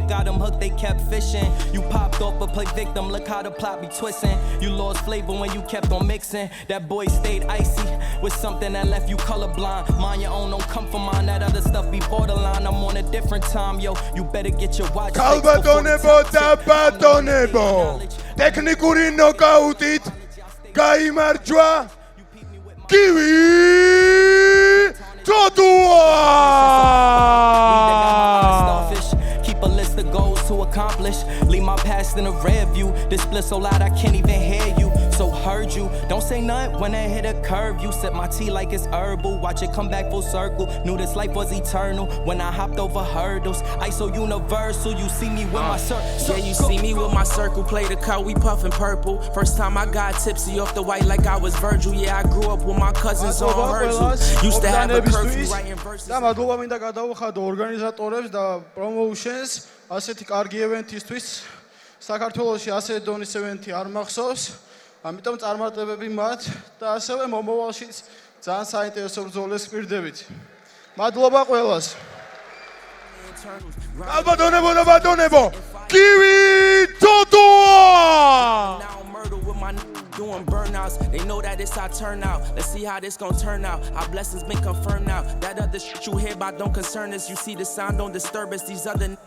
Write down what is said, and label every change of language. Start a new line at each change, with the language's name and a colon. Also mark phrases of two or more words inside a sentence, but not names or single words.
English: Got them hooked, they kept fishing. You popped off but play victim. Look how the plot be twisting. You lost flavor when you kept on mixing. That boy stayed icy with something that left you colorblind. Mind your own, don't come for mine. That other stuff be borderline. I'm on a different time, yo. You better get your watch.
Georgian: ქალბატონებო და ბატონებო, ტექნიკური ნოკაუტით გაიმარჯვა გივი თოდუა.
English: Keep a list of goals to accomplish. Leave my past in a rear view. This split so loud I can't even hear you. So heard you. Don't say nothing when I hit a curve. You sip my tea like it's herbal. Watch it come back full circle. Knew this life was eternal when I hopped over hurdles. I so universal. You see me with my circle. Yeah, you see me with my circle. Play the cut, we puffin' purple. First time I got tipsy off the white like I was Virgil. Yeah, I grew up with my cousins on Herzl. Used to have a curfew writing verses.
Georgian: და მადლობა მინდა გადავუხადო ორგანიზატორებს და პრომოუშენს ასეთი კარგი ევენთისთვის. საქართველოში ასეთი დონის ევენთი არ მახსოვს, ამიტომ წარმატებები მათ და ასევე მომავალშიც ძალიან საინტერესო ბრძოლებს გვირდებით. მადლობა ყველას. ალბათონებო და ბატონებო, კივი თოთოა!
English: Doing burnouts, they know that it's our turnout. Let's see how this gon' turn out. Our blessings been confirmed now. That other shit you hear about don't concern us. You see the sound, don't disturb us. These other